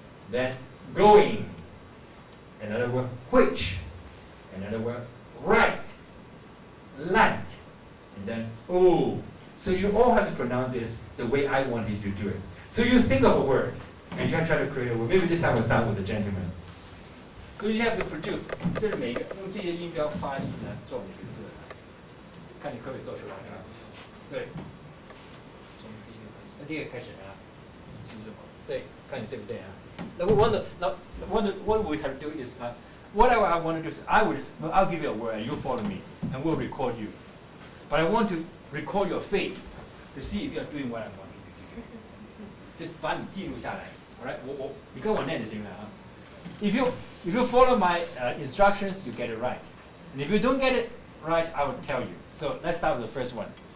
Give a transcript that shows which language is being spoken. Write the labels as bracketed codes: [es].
[en] Then going. Another word, which. Another word, right. Light. And then oh. So you all have to pronounce this the way I want you to do it. So you think of a word, and you can try to create a word. Maybe this time we'll start with the gentleman. So you have to produce. [zh] 这是每一个用这些音标发音呢做每个字，看你可不可以做出来啊？对。那第一个开始啊，对，看你对不对啊？ [en] 那what we have to do is what I want to do is I'll give you a word and you follow me and we'll record you. But I want to record your face to see if you are doing what I want you to do. [zh] 就把你记录下来。 [en] All right， [zh] 你跟我念就行了啊。 [en] If you follow my instructions, you get it right. And if you don't get it right, I will tell you. So let's start with the first one.